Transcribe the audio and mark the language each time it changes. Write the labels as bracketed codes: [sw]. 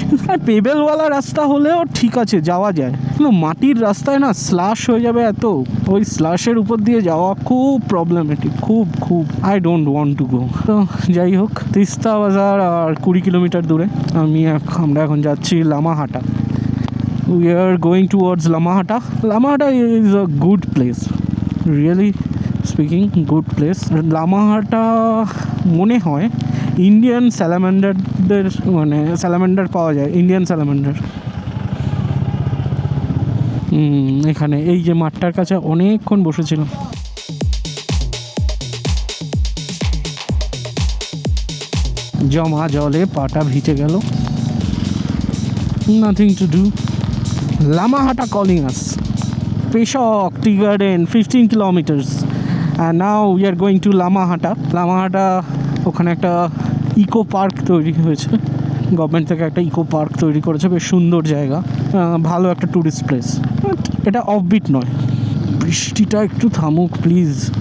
[bn] আর পেবেলওয়ালা রাস্তা হলেও ঠিক আছে, যাওয়া যায়, কিন্তু মাটির রাস্তায় না স্লাশ হয়ে যাবে এত, ওই স্লাশের উপর দিয়ে যাওয়া খুব প্রবলেমেটিক, খুব [en] I don't want to go. [bn] তো যাই হোক, তিস্তা বাজার আর 20 কিলোমিটার দূরে আমরা এখন যাচ্ছি Lamahatta. [en] We are going towards Lamahata. Lamahata is a good place, really speaking, good place. [bn] Lamahata মনে হয় ইন্ডিয়ান স্যালামান্ডারদের, মানে স্যালামান্ডার পাওয়া যায়, ইন্ডিয়ান স্যালামান্ডার। এখানে এই যে মাঠটার কাছে অনেকক্ষণ বসেছিলাম। জমা জলে পাটা ভিজে গেল। [en] Nothing to do. Lamahata calling us. Peshok Tea Garden 15 kilometers, and now we are going to Lamahata. [bn] ওখানে একটা ইকো পার্ক তৈরি হয়েছে, গভর্নমেন্ট থেকে একটা ইকো পার্ক তৈরি করেছে, বেশ সুন্দর জায়গা, ভালো একটা ট্যুরিস্ট প্লেস। এটা অফবিট নয়। বৃষ্টিটা একটু থামুক প্লিজ।